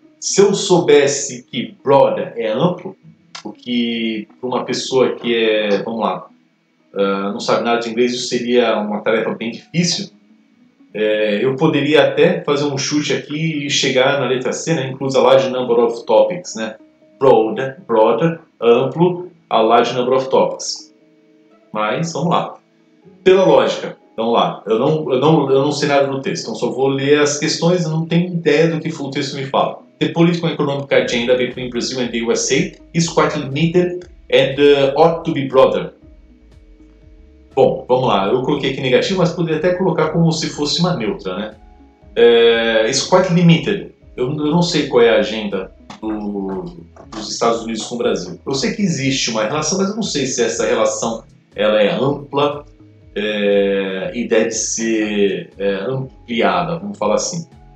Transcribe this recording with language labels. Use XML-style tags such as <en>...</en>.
<pt>Se eu soubesse que broad é amplo, o que para uma pessoa que vamos lá, não sabe nada de inglês, isso seria uma tarefa bem difícil, eu poderia até fazer um chute aqui e chegar na letra C, né?</pt> <en>Includes a large number of topics, né? Broad, amplo, a large number of topics.</en> <pt>Mas, vamos lá. Pela lógica, vamos lá. Eu não sei nada do texto, então só vou ler as questões e não tenho ideia do que o texto me fala.</pt> <en>The political and economic agenda between Brazil and the USA is quite limited and ought to be broader.</en> <pt>Bom, vamos lá. Eu coloquei aqui negativo, mas poderia até colocar como se fosse uma neutra, né?</pt> <en>Is quite limited.</en> <pt>Eu não sei qual é a agenda dos Estados Unidos com o Brasil. Eu sei que existe uma relação, mas eu não sei se essa relação ela é ampla e deve ser ampliada, vamos falar assim.</pt>